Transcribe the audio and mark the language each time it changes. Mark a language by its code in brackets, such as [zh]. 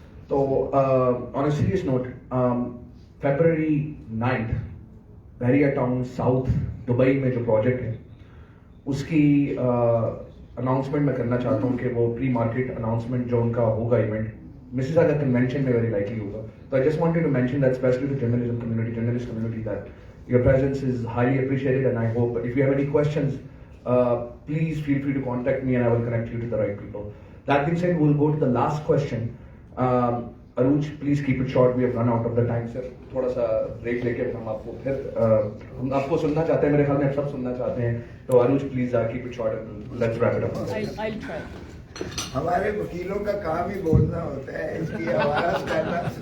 [hi] तो [en] on a serious note, [hi] February 9th Bahria town south Dubai में जो project है उसकी अनाउंसमेंट मैं करना चाहता हूँ कि वो प्री मार्केट अनाउंसमेंट जो उनका होगा इवेंट मिसिसागा कन्वेंशन में वेरी लाइकली होगा। [en] तो I just wanted to mention that specially to journalism community, journalist community, that your presence is highly appreciated and I hope if you have any questions please feel free to contact me and I will connect you to the right people. That being said, we'll go to the last question. Aruj, please keep it short. We have run out of the time, sir. [hi] थोड़ा सा break लेके हम आपको फिर हम आपको सुनना चाहते हैं, मेरे ख्याल में आप सब सुनना चाहते हैं। [en] तो Aruj please keep it short and let's wrap it up. I'll try. [hi] हमारे वकीलों का काम ही बोलना होता है, इसकी आवाज करना।